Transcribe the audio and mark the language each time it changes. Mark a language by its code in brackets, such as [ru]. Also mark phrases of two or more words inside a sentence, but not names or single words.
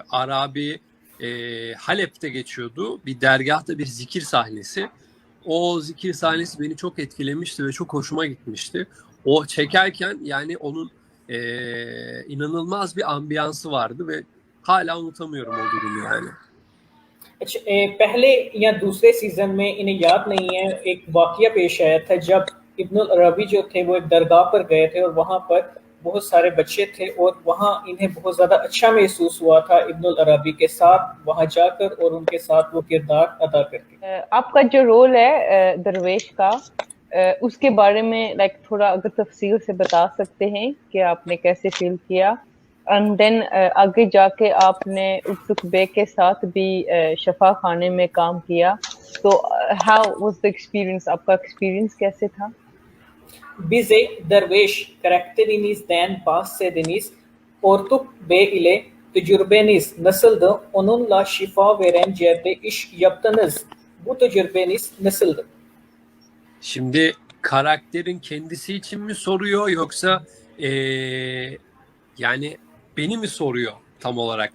[tr] Arabi Halep'te geçiyordu. Bir dergahta bir zikir sahnesi. O zikir sahnesi beni çok etkilemişti ve çok hoşuma gitmişti. O çekerken yani onun inanılmaz bir ambiyansı vardı ve hala unutamıyorum o durumu yani. [ur] اچھا، پہلے یا دوسرے سیزن میں انہیں یاد نہیں ہے، ایک واقعہ پیش آیا تھا جب ابن العربی جو تھے وہ ایک درگاہ پر گئے تھے اور وہاں پر بہت سارے بچے تھے اور وہاں انہیں بہت زیادہ اچھا محسوس ہوا تھا ابن العربی کے ساتھ وہاں جا کر اور ان کے ساتھ وہ کردار ادا کر کے. آپ کا جو رول ہے درویش کا، اس کے بارے میں تھوڑا اگر تفصیل سے بتا سکتے ہیں کہ آپ نے کیسے فیل کیا, [en] and then [ur] آگے جا کے آپ نے اتسک بے کے ساتھ بھی شفا خانے میں کام کیا، تو [en] how was the experience? [ur] آپ کا ایکسپیریئنس کیسے تھا? [tr] Bize derviş karakterinizden bahsediniz. Ortuk Bey ile tecrübeniz nasıldı? Onunla şifa veren yerde iş yaptınız. Bu tecrübeniz nasıldı? Şimdi karakterin kendisi için mi soruyor yoksa yani beni mi soruyor tam olarak?